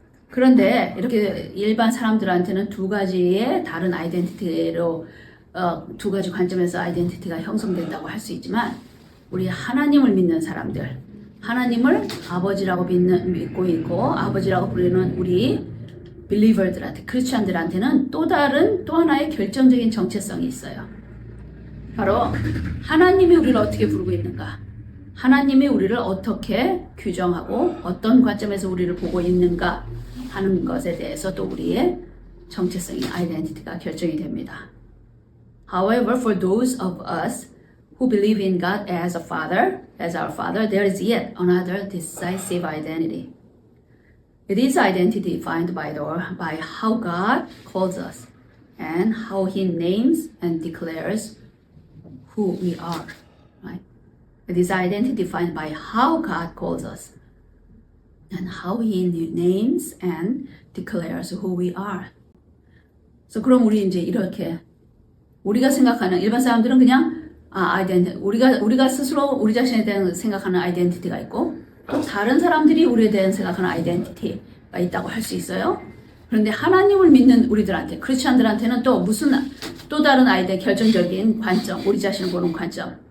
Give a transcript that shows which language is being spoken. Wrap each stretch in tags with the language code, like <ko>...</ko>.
<ko>그런데 이렇게 일반 사람들한테는 두 가지의 다른 아이덴티티로 두 가지 관점에서 아이덴티티가 형성된다고 할 수 있지만 우리 하나님을 믿는 사람들, 하나님을 아버지라고 믿고 있고 아버지라고 부르는 우리 believer들한테, 크리스천들한테는 또 하나의 결정적인 정체성이 있어요. 바로 하나님이 우리를 어떻게 부르고 있는가, 하나님이 우리를 어떻게 규정하고 어떤 관점에서 우리를 보고 있는가 하는 것에 대해서 또 우리의 정체성이 아이덴티티가 결정이 됩니다.</ko> <en>However, for those of us who believe in God as our Father, there is yet another decisive identity. It is identity defined by how God calls us and how He names and declares who we are. Right? It is identity defined by how God calls us and how He names and declares who we are.</en> <ko>그래서 그럼 우리 이제 이렇게 우리가 생각하는 일반 사람들은 그냥 우리가 스스로 우리 자신에 대한 생각하는 아이덴티티가 있고 또 다른 사람들이 우리에 대한 생각하는 아이덴티티가 있다고 할 수 있어요. 그런데 하나님을 믿는 우리들한테, 크리스천들한테는 또 다른 결정적인 관점, 우리 자신을 보는 관점.</ko>